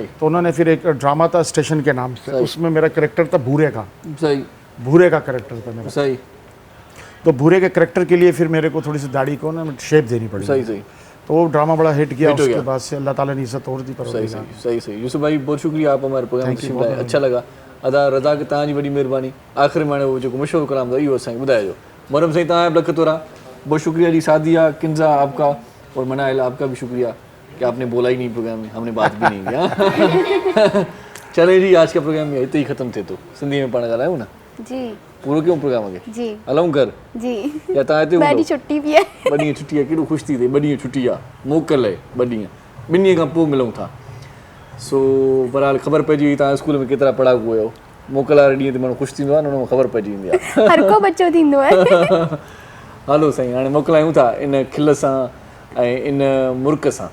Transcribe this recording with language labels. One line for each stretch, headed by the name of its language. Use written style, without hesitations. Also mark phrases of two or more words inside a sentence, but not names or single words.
Urdu: تو انہوں نے پھر ایک ڈرامہ تھا اسٹیشن کے نام سے، اس میں میرا کریکٹر تھا بھورے کا. सही। بھورے کا کریکٹر تھا میرا. सही। تو بھورے کے کریکٹر کے لیے پھر میرے کو تھوڑی سی داڑھی کو نا شیپ دینی پڑی. صحیح صحیح. تو وہ ڈرامہ بڑا ہٹ کیا، اس کے بعد سے اللہ تعالیٰ نے عزت اور دی. صحیح صحیح صحیح صحیح. یوسف بھائی بہت شکریہ، آپ ہمارے پروگرام میں اچھا لگا.
Sindhi: अदा रज़ा के तव्हांजी वॾी महिरबानी।
Urdu: آخر میں وہ جو مشہور کلام تھا
Sindhi: इहो असांखे ॿुधाइजो। मोहरम साईं तव्हां लख तोरा,
Urdu: بہت شکریہ جی. سعدیہ، کنزہ آپ کا، اور منائل آپ کا بھی شکریہ کہ آپ نے بولا ہی نہیں پروگرام میں، ہم نے بات بھی نہیں کیا. چلے جی، آج کا پروگرام
Sindhi: इते ही ख़त्म थे, तो सिंधी में पाण ॻाल्हायूं ना जी। पूरो क्यों प्रोग्राम के जी हलूं कर जी। या तव्हां हिते ॿ ॾींहं छुट्टी
Urdu: بھی ہے.
Sindhi: 2 ॾींहं छुट्टी आहे, केॾो ख़ुशि थी थिए। 2 ॾींहं छुट्टी आहे, मोकल आहे 2 ॾींहं, 2 ॾींहं खां पोइ मिलूं था। सो बहरहाल ख़बर पइजी वई तव्हां स्कूल में केतिरा पढ़ाकू हुयो। मोकल वारे ॾींहं ते माण्हू ख़ुशि थींदो आहे, न हुन में ख़बर पइजी वेंदी आहे। हर को बच्चो थींदो है। हलो साईं, हाणे मोकिलायूं था इन खिल सां ऐं इन मुर्क सां।